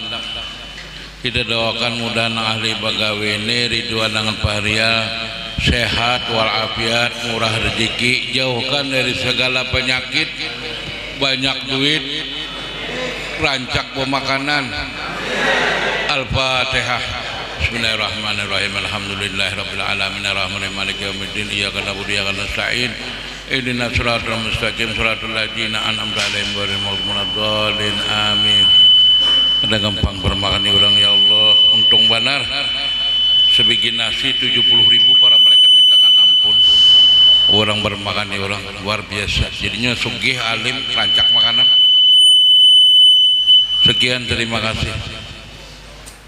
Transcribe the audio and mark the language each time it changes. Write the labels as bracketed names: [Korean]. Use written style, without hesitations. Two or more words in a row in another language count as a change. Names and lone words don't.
[Banjar] Kita doakan mudah ahli bagawene Ridwan dengan Fahrial sehat walafiat, murah rezeki, jauhkan dari segala penyakit, banyak duit, rancak pemakanan. Al-Fatihah. [Arabic] بسم الله الرحمن الرحيم. الحمد لله رب العالمين الرحمن الرحيم مالك يوم الدين إياك نعبد وإياك نستعين اهدنا الصراط المستقيم صراط الذين أنعمت عليهم غير المغضوب عليهم آمين. [Banjar] Ada gampang bermakan di orang [Arabic] يا الله, [Banjar] untung benar sebiji nasi 70.000 para malaikat mintakan ampun. Orang bermakan di orang luar biasa. Jadinya sugih alim rancak makanan. Sekian, terima kasih.